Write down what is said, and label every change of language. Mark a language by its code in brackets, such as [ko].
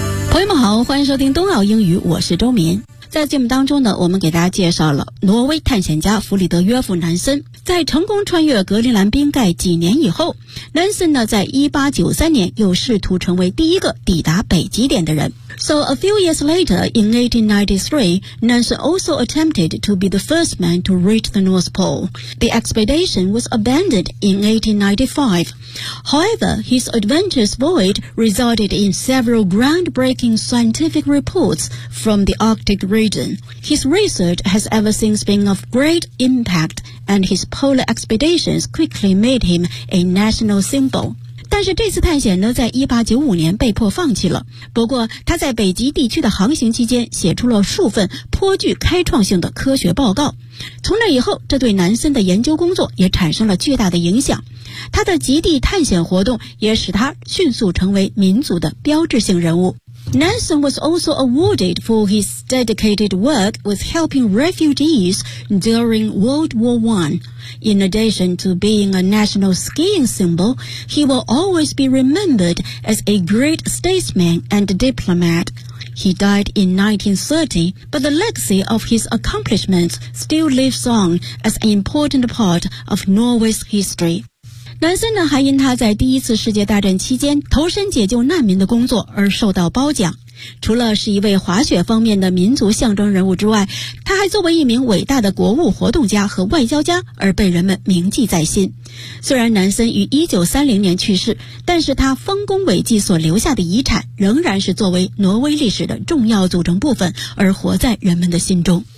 [zh] 朋友们好，欢迎收听东奥英语，我是周民。在节目当中呢，我们给大家介绍了挪威探险家弗里德约夫南森，在成功穿越格陵兰冰盖几年以后，南森呢在1893年又试图成为第一个抵达北极点的人。 [en] So a few years later, in 1893, Nansen also attempted to be the first man to reach the North Pole. The expedition was abandoned in 1895. However, his adventurous voyage resulted in several groundbreaking scientific reports from the Arctic region. His research has ever since been of great impact, and his polar expeditions quickly made him a national symbol. [zh] 但是这次探险呢在1895年被迫放弃了。不过他在北极地区的航行期间写出了数份颇具开创性的科学报告。从那以后，这对南森的研究工作也产生了巨大的影响。他的极地探险活动也使他迅速成为民族的标志性人物。 [en] Nansen was also awarded for his dedicated work with helping refugees during World War I. In addition to being a national skiing symbol, he will always be remembered as a great statesman and diplomat. He died in 1930, but the legacy of his accomplishments still lives on as an important part of Norway's history. [zh] 南森呢还因他在第一次世界大战期间投身解救难民的工作而受到褒奖。除了是一位滑雪方面的民族象征人物之外，他还作为一名伟大的国务活动家和外交家而被人们铭记在心。虽然南森于1930年去世，但是他丰功伟绩所留下的遗产仍然是作为挪威历史的重要组成部分而活在人们的心中。